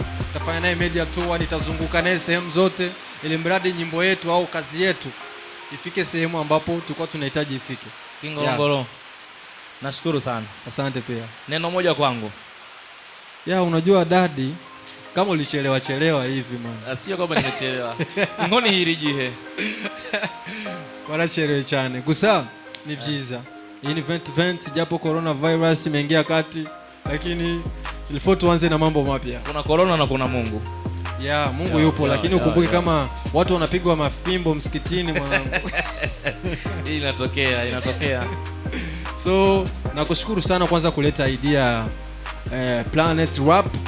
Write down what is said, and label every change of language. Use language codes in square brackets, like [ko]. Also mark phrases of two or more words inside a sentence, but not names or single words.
[sw] Nitafanya naye [en] media tour, [sw] nitazunguka naye sehemu zote ili mradi nyimbo yetu au kazi yetu ifike sehemu ambapo tulikuwa tunahitaji ifike. Kingorongoro, nashukuru sana. Asante pia. Neno moja kwangu. Unajua dadi, kama ulichelewa hivi man. Sio kwamba nimechelewa. Ngoni hirijihe. [rw] Warachelewe cyane. Gusa ni byiza. [sw] Iyi ni 2020 japo coronavirus imeingia kati, lakini ilifo tuanze na mambo mapya. Kuna corona na kuna Mungu. Mungu yupo, lakini ukumbuke kama watu wanapigwa mafimbo msikitini mwanangu. Hii inatokea. So, nakushukuru sana kwanza kuleta idea Planet Rap.